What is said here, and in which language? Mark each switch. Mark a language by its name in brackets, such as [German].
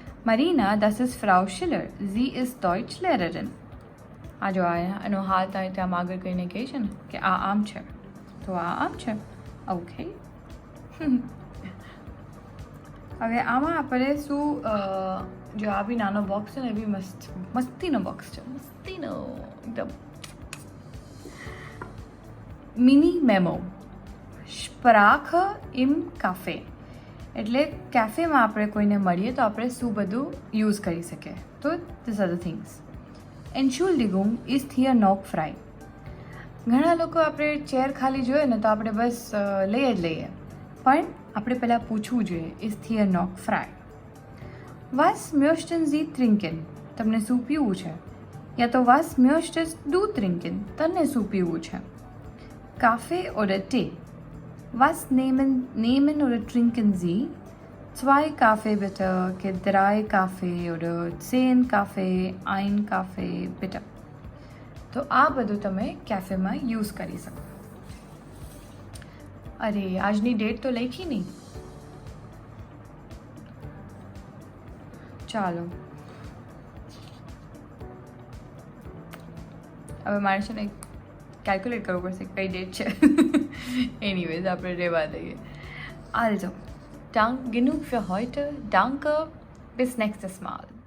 [German] Marina, das ist Frau Schiller. Sie ist Deutschlehrerin. [Gujarati] આ જો એનો હાથ આમ આગળ કહીને કહે છે ને કે આ આમ છે, તો આ આમ છે. ઓકે. હવે આમાં આપણે શું, જો આ બી નાનો બોક્સ છે ને, એ બી મસ્તીનો બોક્સ છે, મસ્તીનો એકદમ. મિની મેમો, [German] સ્પ્રાખ ઇમ કાફે, [Gujarati] એટલે કેફેમાં આપણે કોઈને મળીએ તો આપણે શું બધું યુઝ કરી શકીએ. [English] તો this are the things. [German] Entschuldigung, ist hier noch frei? [Gujarati] ઘણા લોકો આપણે ચેર ખાલી જોઈએ ને તો આપણે બસ લઈએ જ લઈએ, પણ આપણે પહેલાં પૂછવું જોઈએ, [German] ist hier noch frei? Was möchten Sie trinken? [Gujarati] તમને શું પીવું છે? યા તો [German] was möchtest du trinken? [Gujarati] તને શું પીવું છે? [German] Kaffee oder Tee? Was nehmen oder trinken Sie? 2 Kaffee bitte, કે 3 Kaffee oder 10 Kaffee, 1 Kaffee bitte. [Gujarati] તો આ બધું તમે કેફેમાં યુઝ કરી શકો. અરે આજની ડેટ તો લખી નહીં. ચાલો હવે મારે છે ને કેલ્ક્યુલેટ કરવું પડશે કઈ ડેટ છે. એનીવેઝ આપણે રહેવા દઈએ. [German] Also, genug für heute. Danke. Bis nächstes Mal.